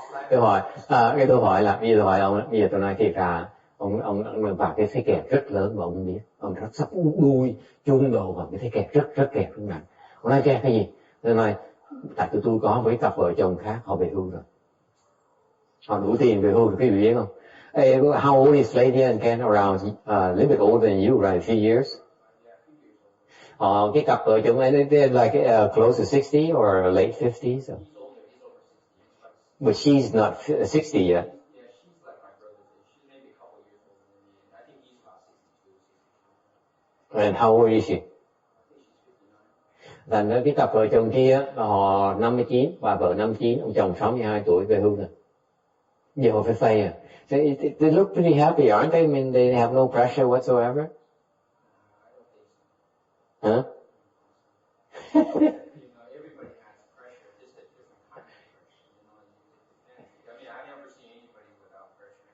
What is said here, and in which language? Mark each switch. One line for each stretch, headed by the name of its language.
Vietnamese: Tôi hỏi, cái tôi hỏi là, bây giờ ông, bây giờ tôi nói thiệt ra, ông vào cái thế kẹt rất lớn mà ông không biết, ông rất sắp đuôi chung đầu vào cái thế kẹt rất nặng. Ông nói kẹt cái gì? Tôi nói, tại tôi có với cặp vợ chồng khác, họ về hưu rồi. Họ đủ tiền về hưu, quý vị biết không?
English: Hey, how old is Lady and Ken? Around a little bit older than you, right? A few years.
Vietnamese: Cái cặp vợ chồng ấy,
English: they're like close to 60 or late 50s. So. But she's not 60 yet. Yeah, she's like my brother. She's maybe a couple years older than me. I think he's about 62. And how old is she? I think she's 59.
Vietnamese: Thành cái cặp vợ chồng kia, họ 59, bà vợ 59, ông chồng 62 tuổi về hưu rồi. Giờ họ phải phây à.
English: They look pretty happy, aren't they? I mean, they have no pressure whatsoever. Huh? You know, everybody has pressure, just a different kind of pressure. You know, I mean, I've never seen anybody without pressure.